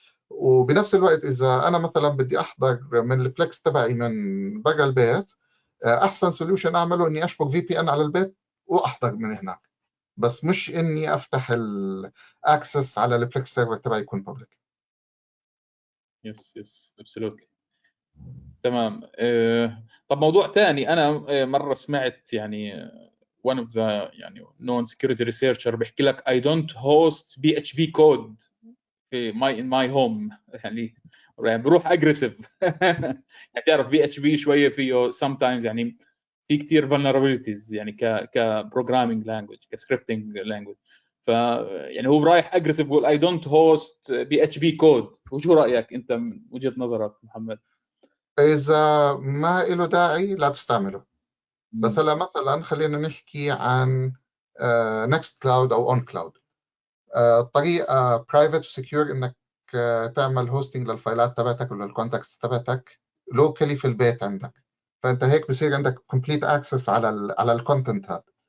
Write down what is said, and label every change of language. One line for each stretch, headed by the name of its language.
Arabic: وبنفس الوقت اذا انا مثلا بدي احضر من البلكس تبعي من برا البيت، احسن سوليوشن اعمله اني اشبك في بي ان على البيت واحضر من هناك، بس مش اني افتح الاكسس على البلكس سيرفر تبعي يكون public.
English: Yes absolutely.
Arabic: تمام. طب موضوع ثاني، انا مره سمعت يعني
English: one of the
Arabic: يعني
English: known security researcher
Arabic: بيحكي لك
English: I don't host PHP code
Arabic: في
English: in my home
Arabic: يعني بروح aggressive يعني تعرف PHP شويه فيه sometimes يعني في كثير vulnerabilities يعني ك
English: programming language
Arabic: ك
English: scripting language،
Arabic: ف يعني هو رايح aggressive بيقول I don't host PHP code. وشو رايك انت من وجهه نظرك محمد؟ إذا ما له داعي لا تستعمله. بس هلا مثلا خلينا نحكي عن نكست كلاود أو أون كلاود. طريقة برايفت وسكيور إنك تعمل هوستنج للفايلات تبعتك ولا الكونتاكتس تبعتك لوكالي في البيت عندك، فأنت هيك بصير عندك كومبليت اكسس على الكونتنت هذا.